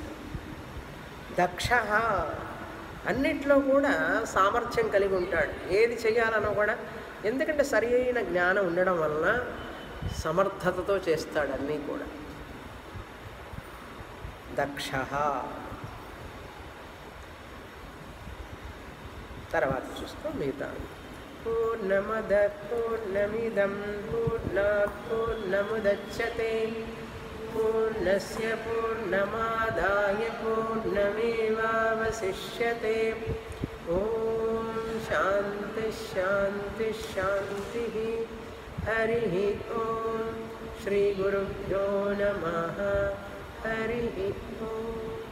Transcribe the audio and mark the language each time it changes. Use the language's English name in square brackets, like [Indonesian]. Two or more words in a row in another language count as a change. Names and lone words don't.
[Telugu] దక్ష, అన్నిట్లో కూడా సామర్థ్యం కలిగి ఉంటాడు, ఏది చేయాలనో కూడా. ఎందుకంటే సరి అయిన జ్ఞానం ఉండడం వలన సమర్థతతో చేస్తాడు అన్నీ కూడా. దక్ష. తర్వాత చూస్తాం మిగతా. [Sanskrit] పూర్ణమద పూర్ణమిదం పూర్ణాత్ పూర్ణముదచ్యతే పూర్ణస్య పూర్ణమాదాయ పూర్ణమేవావశిష్యతే. ఓం శాంతి శాంతి శాంతి. హరి ఓం. శ్రీ గురుభ్యో నమః. హరి ఓం.